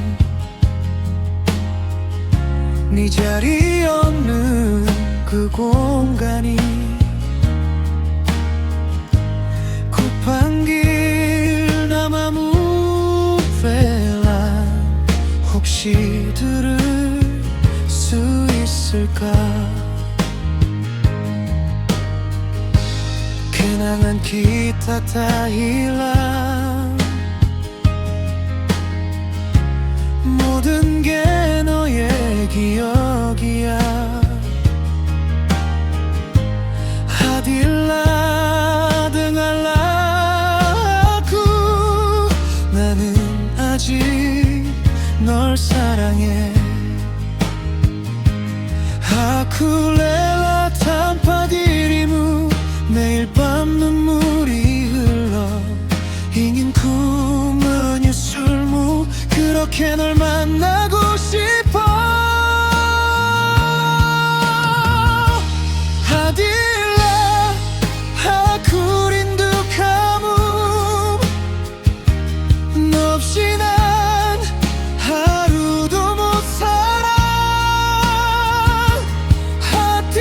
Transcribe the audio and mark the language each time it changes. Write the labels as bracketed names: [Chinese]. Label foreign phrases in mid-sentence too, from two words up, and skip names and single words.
[Korean] 네 자리 없는 그 공간이. [Malay] kupangil namamu Vela, [Korean] 혹시 들을 수 있을까. [Malay] kenangan kita tak hilang, [Korean] 모든 게 너의 기억이야. [Malay] Hadirlah, dengarlah aku, [Korean] 나는 아직 널 사랑해. [Malay] Aku rela tanpa dirimu, [Korean] 매일 밤 눈물이 흘러. [Malay] ingin ku menyusulmu, [Korean] 그렇게 널 만나고 싶어. [Malay] Hadirlah, aku rindu kamu. [Korean] 너 없이 난 하루도 못 살아.